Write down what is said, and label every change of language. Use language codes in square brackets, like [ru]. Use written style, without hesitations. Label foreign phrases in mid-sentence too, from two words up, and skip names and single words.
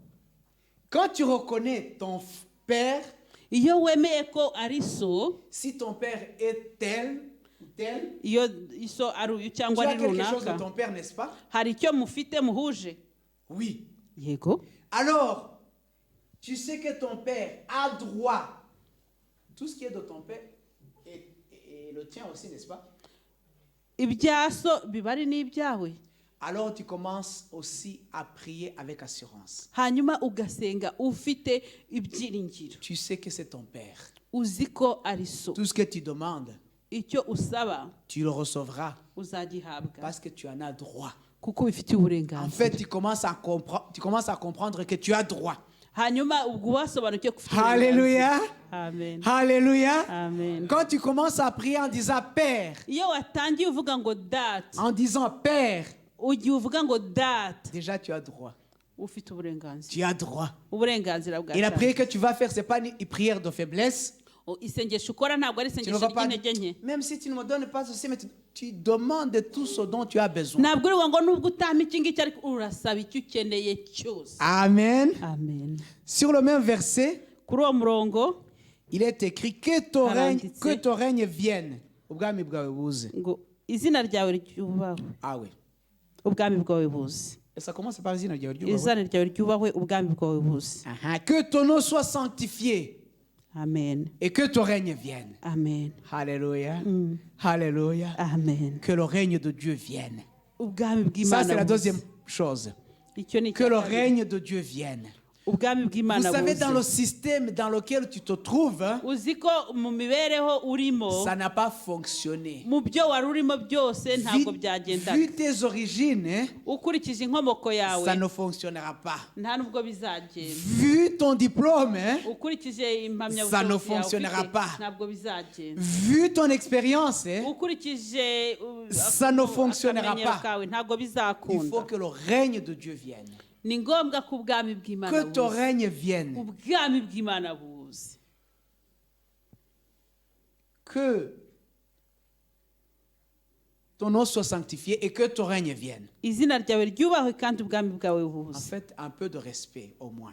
[fr] Quand tu reconnais ton père, [rw] Iyo wemeye ko ari so, [fr] si ton père est tel ou tel, [rw] iyo iso ari uyu [fr] tu [rw] cyangwa [fr] as [rw] ari [fr] quelque chose de [rw] runaka, [fr] ton père, n'est-ce pas? [rw] hari icyo mufite muhuje. [fr] Oui. [rw] Yego. [fr] Alors, tu sais que ton père a droit. Tout ce qui est de ton père et le tien aussi, n'est-ce pas? [rw] Ibya so biba ari n'ibyawe. [fr] Alors tu commences aussi à prier avec assurance. [rw] Hanyuma ugasenga ufite ibyiringiro. [fr] Tu sais que c'est ton père. [rw] Uzi ko ari so. [fr] Tout ce que tu demandes, [rw] Icyo usaba [fr] tu le recevras [rw] uzagihabwa [fr] parce que tu en as droit. [rw] kuko ubifitiye [fr] En [rw] uburenganzira. [fr] fait, tu commences à comprendre que tu as droit. [rw] Hanyuma ubwo wasobanukiwe ko ufite Alléluia. Amen. Alléluia. Amen. [fr] Quand tu commences à prier en disant Père, [rw] Iyo watangiye uvuga ngo data, [fr] en disant Père, [rw] ugiye uvuga ngo data, [fr] déjà tu as droit. [rw] ufite uburenganzira. [fr] Tu as droit. [rw] Uburenganzira bwa [fr] Et la [rw] cyane. [fr] prière que tu vas faire, ce n'est pas une prière de faiblesse. [rw] Isengesho ukora ntabwo ari [fr] Tu ne [rw] isengesho [fr] vas pas, [rw] ry'intege nke. [fr] même si tu ne me donnes pas ceci, mais tu demandes tout ce dont tu as besoin. [rw] Ntabwo uri ngo nubwo utama iki ngiki ariko urasaba icyo ukeneye cyose. Amen. Amen. [fr] Sur le même verset, [rw] Kuri uwo murongo [fr] il est écrit que ton règne vienne. [rw] Ubwami bwawe buze. ngo izina ryawe ryubahwe. [fr] Ah oui. [rw] Ubwami bwawe buze. [fr] Et ça commence par [rw] izina ryawe ryubahwe. Izina ryawe ryubahwe, ubwami bwawe buze. [fr] Que ton nom soit sanctifié Amen. et que ton règne vienne. Amen. Alléluia. Alléluia. Amen. Que le règne de Dieu vienne. [rw] Ubwami [fr] Ça, [rw] bw'Imana [fr] c'est la [rw] buze. [fr] deuxième chose. [rw] Icyo ni [fr] Que le [rw] icya kabiri. [fr] règne de Dieu vienne. [rw] Ubwami [fr] Vous [rw] bw'Imana [fr] savez, [rw] buze. [fr] dans le système dans lequel tu te trouves, hein, [rw] Uzi ko mu mibereho urimo, [fr] ça n'a pas fonctionné. [rw] mu byo wari urimo byose ntabwo byagendaga. [fr] Vu tes origines, hein, [rw] Ukurikije inkomoko yawe [fr] ça ne fonctionnera pas. [rw] nta nubwo bizagenda. [fr] Vu ton diplôme, hein, [rw] Ukurikije [fr] Ça ne [rw] impamyabushobozi yawe [fr] fonctionnera [rw] ufite, [fr] pas. [rw] ntabwo bizagenda. [fr] vu ton expérience, hein, [rw] Ukurikije [fr] Ça ne fonctionnera [rw] akamenyero [fr] pas. [rw] kawe ntabwo [fr] il faut [rw] bizakunda. [fr] que le règne de Dieu vienne. [rw] Ni ngombwa ko ubwami bw'Imana [fr] Que ton [rw] buze. [fr] règne vienne. [rw] Ubwami bw'Imana buze. [fr] Que ton nom soit sanctifié et que ton règne vienne. [rw] Izina ryawe ryubahwe kandi ubwami bwawe [fr] En [rw] buze. [fr] fait, un peu de respect au moins